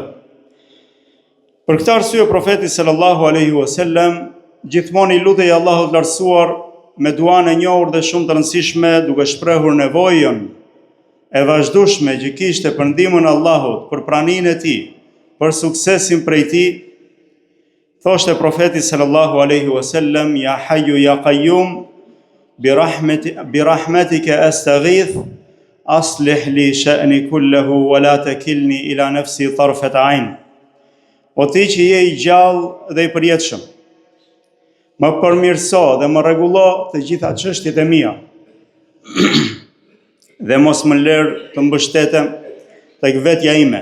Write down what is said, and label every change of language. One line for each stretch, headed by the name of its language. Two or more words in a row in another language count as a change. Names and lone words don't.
Albanian: Për këtë arsye profeti
Arabic: صلى الله عليه وسلم
Albanian: gjithmonë i lutej Allahut të lartësuar me duan e njohur dhe shumë të rëndësishme, duke shprehur nevojën e vazhdueshme që kishte për ndihmën e Allahut, për praninë e tij, për suksesin prej tij. Thoshte profeti
Arabic: صلى الله عليه وسلم: يا حي يا قيوم برحمتك أستغيث أصلح لي شأني كله ولا تكلني إلى نفسي طرفة عين.
Albanian: O ti që je i gjallë dhe i përjetshëm, më përmirëso dhe më rregullo të gjitha çështjet e mia dhe mos më lër të mbështetem tek vetja ime.